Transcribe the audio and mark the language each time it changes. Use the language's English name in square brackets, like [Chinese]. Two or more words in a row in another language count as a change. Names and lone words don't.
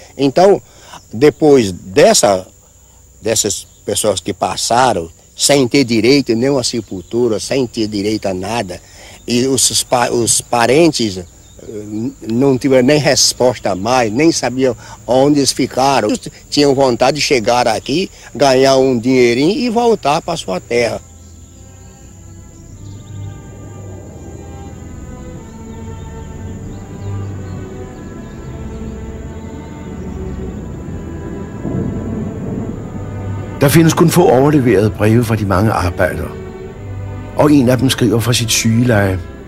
[Portuguese] Então, depois dessas pessoas que passaram, sem ter direito nem a sepultura, sem ter direito a nada, e os parentes não tiveram nem resposta mais, nem sabiam onde eles ficaram. Tinham vontade de chegar aqui, ganhar um dinheirinho e voltar para sua terra. [Danish] Der findes kun få overleverede breve fra de mange arbejdere, og en af dem skriver fra sit sygeleje.